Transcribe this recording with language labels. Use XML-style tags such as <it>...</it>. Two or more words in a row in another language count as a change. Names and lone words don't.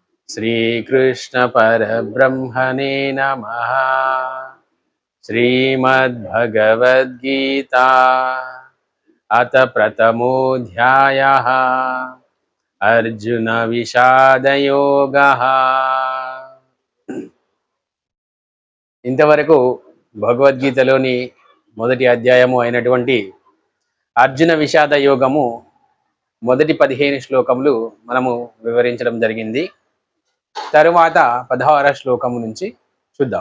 <sa>श्रीकृष्ण परब्रह्मणे नमः। श्रीमद्भगवद्गीता अथ प्रथमोऽध्यायः अर्जुन विषादयोगः।</sa> <te>ఇంతవరకు భగవద్గీతలోని మొదటి అధ్యాయము అయినటువంటి అర్జున విషాద యోగము మొదటి 15 శ్లోకములు మనము వివరించడం జరిగింది. తరువాత 16వ శ్లోకము నుంచి చూద్దాం.</te>